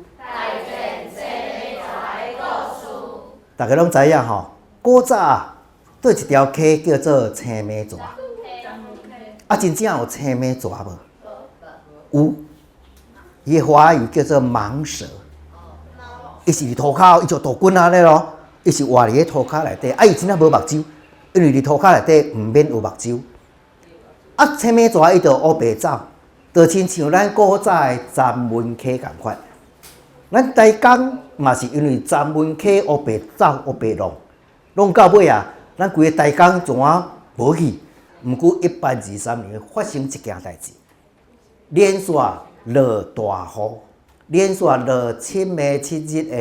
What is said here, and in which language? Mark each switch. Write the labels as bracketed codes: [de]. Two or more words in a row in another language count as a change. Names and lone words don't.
[nan] 大家拢知影吼，古早对一条溪叫做青眉蛇。真正有青眉蛇无？有。伊的华语叫做蟒蛇。伊是涂骹，伊就大棍安尼咯。伊是活伫咧涂骹内底，伊真正无目睭，因为伫涂骹内底毋免有目睭。青眉蛇伊就乌白走，就亲像咱古早的詹文溪共款。咱台江嘛是因为詹文溪乌白走、乌白弄到尾啊，咱规个台江怎啊无去？毋过123年发生一件代志，连续落大雨，连续落7月7日的